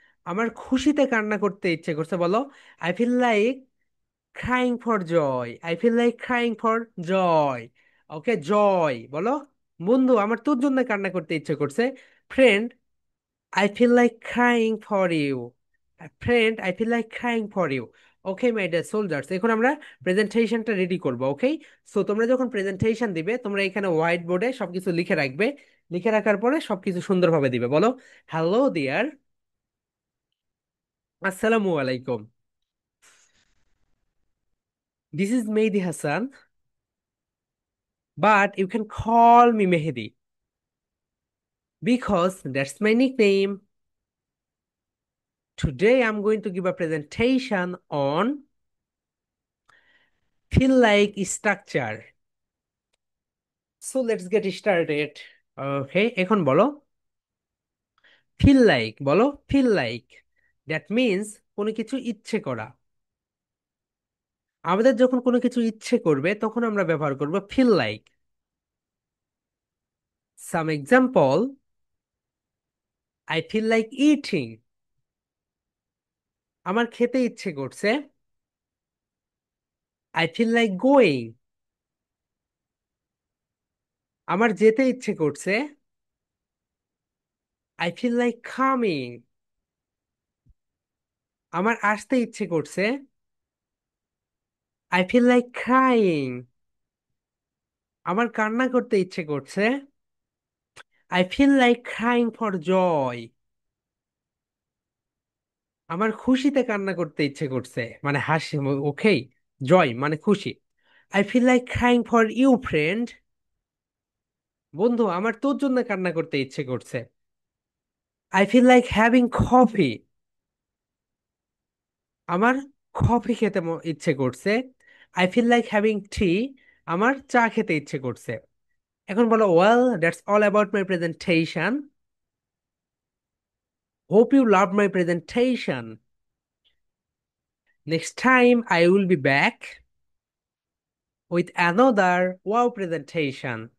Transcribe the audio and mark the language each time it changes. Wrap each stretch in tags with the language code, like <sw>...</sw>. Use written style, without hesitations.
<bn>আমার খুশিতে কান্না করতে ইচ্ছে করছে, বলো</bn> <en>I feel like crying for joy, I feel like crying for joy.</en> <bn>ওকে, জয় বলো। বন্ধু, আমার তোর জন্য কান্না করতে ইচ্ছে করছে, friend</bn> <en>I feel like crying for you. Friend, I feel like crying for you. Okay my dear soldiers,</en> <bn>এখন আমরা প্রেজেন্টেশনটা রেডি করব। ওকে, সো তোমরা যখন প্রেজেন্টেশন দিবে, তোমরা এখানে হোয়াইট বোর্ডে সবকিছু লিখে রাখবে। লিখে রাখার পরে সবকিছু সুন্দরভাবে দিবে। বলো</bn> <en>Hello dear, আসসালামু আলাইকুম, this is Mehedi Hasan, but you can call me Mehedi because that's my nickname. Today I'm going to give a presentation on feel like structure. So let's get started.</en> <bn>Okay, এখন বলো feel like, বলো feel like,</bn> <en>that means</en> <bn>কোনো কিছু ইচ্ছে করা। আমাদের যখন কোনো কিছু ইচ্ছে করবে তখন আমরা ব্যবহার করব feel like.</bn> <en>Some example: I feel like eating,</en> <bn>আমার খেতে ইচ্ছে করছে।</bn> <en>I feel like going,</en> <bn>আমার যেতে ইচ্ছে করছে।</bn> <en>I feel like coming,</en> <bn>আমার আসতে ইচ্ছে করছে।</bn> <en>I feel like crying,</en> <bn>আমার কান্না করতে ইচ্ছে করছে।</bn> <en>I feel like crying for joy,</en> <bn>আমার খুশিতে কান্না করতে ইচ্ছে করছে, মানে হাসি। ওকে, জয় মানে খুশি।</bn> <en>I feel like crying for you friend,</en> <bn>বন্ধু আমার তোর জন্য কান্না করতে ইচ্ছে করছে।</bn> <en>I feel like having coffee,</en> <bn>আমার কফি খেতে ইচ্ছে করছে।</bn> <en>I feel like having tea,</en> <bn>আমার চা খেতে ইচ্ছে করছে। এখন বলো,</bn> <en>well that's all about my presentation, hope you love my presentation, next time I will be back with another wow presentation.</en>